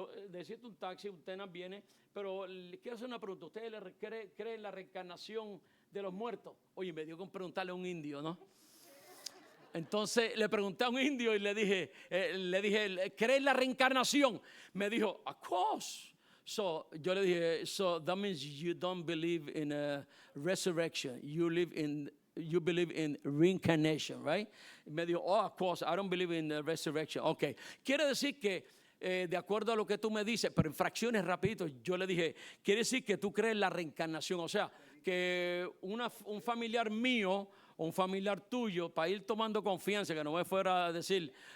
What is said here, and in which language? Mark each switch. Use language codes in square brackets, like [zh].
[es] Necesito un taxi, un Tenan viene, pero le quiero hacer una pregunta. ¿Usted cree en la reencarnación de los muertos? Oye, me dio con preguntarle a un indio, ¿no? Entonces le pregunté a un indio y le dije, ¿cree en la reencarnación? Me dijo, [en] of course. [es] Yo le dije, [en] so that means you don't believe in a resurrection. You believe in reincarnation, right? [es] Me dijo, [en] of course, I don't believe in resurrection. Okay. [es] Quiere decir que, de acuerdo a lo que tú me dices, pero en fracciones rapidito, yo le dije, quiere decir que tú crees en la reencarnación. O sea, que un familiar mío o un familiar tuyo, para ir tomando confianza, que no me fuera a decir,